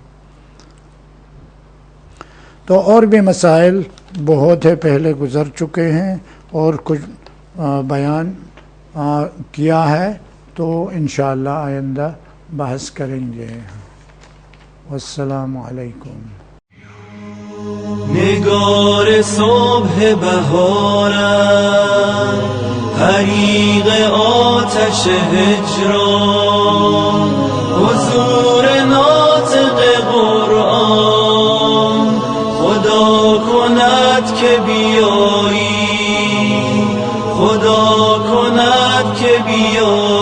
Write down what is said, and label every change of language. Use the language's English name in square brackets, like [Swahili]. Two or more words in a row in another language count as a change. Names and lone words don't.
[Urdu] تو اور بھی مسائل بہت ہے، پہلے گزر چکے ہیں اور کچھ بیان کیا ہے، تو انشاءاللہ آئندہ بحث کریں گے. [Arabic] والسلام علیکم. [Persian] نگار صبح بهارم، حریق آتش هجران، حضور ناطق قرآن، خدا کند که بیایی، خدا کند که بیایی.